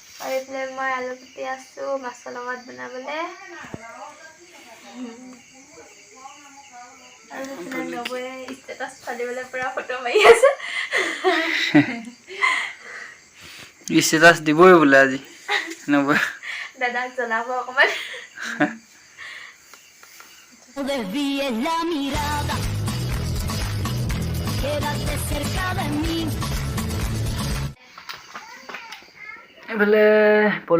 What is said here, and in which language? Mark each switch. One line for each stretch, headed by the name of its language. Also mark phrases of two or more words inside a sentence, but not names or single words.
Assamese: আৰু এইফালে মই আলু কুটি আছো মাছৰ লগত বনাবলৈ আৰু সেইফালে নবৌয়ে ষ্টেটাছ ফালিবলৈ পুৰা ফটো মাৰি আছে ষ্টেটাছ দিবই বোলে আজি নবৌয়ে দাদাক জনাব অকণমান
Spanish: Desvíes la mirada, quédate cerca de mí.
Assamese: এইফালে পলু